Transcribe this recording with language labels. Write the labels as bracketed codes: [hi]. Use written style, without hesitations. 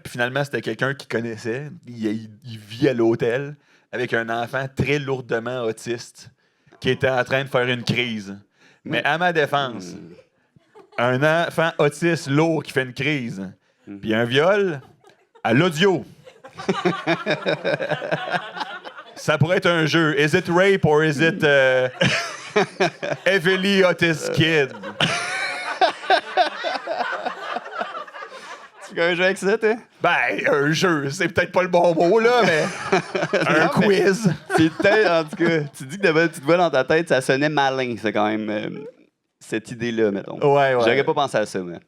[fr] Puis finalement, c'était quelqu'un qui connaissait. Il vit à l'hôtel avec un enfant très lourdement autiste qui était en train de faire une crise. Mais à ma défense, un enfant autiste lourd qui fait une crise, puis un viol, à l'audio. Ça pourrait être un jeu. [en] Is it rape or is it heavily autist kid? [fr] Tu fais un jeu avec ça, toi? Ben, un jeu, c'est peut-être pas le bon mot, là, mais un quiz. C'est peut-être, en tout cas, tu dis que de petite voix dans ta tête, ça sonnait malin, c'est quand même cette idée-là, mettons. Ouais. J'aurais pas pensé à ça, moi.